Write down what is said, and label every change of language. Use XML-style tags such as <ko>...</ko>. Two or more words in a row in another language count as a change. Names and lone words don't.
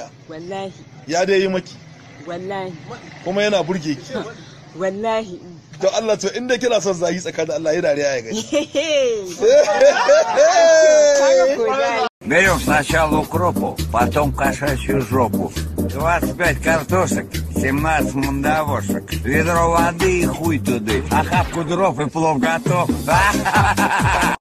<ha>Wallahi. Ya dai yi maki. Wallahi. Kuma yana burge ki. Wallahi. Don Allah to inda kina son zahi tsakanin Allah ya dariya ya gani.</ha> <ru>Берем сначала укропу, потом кошачью жопу. 25 картошек, 17 мандавошек. Ведро воды и хуй туды. Охапку дров и плов готов.</ru>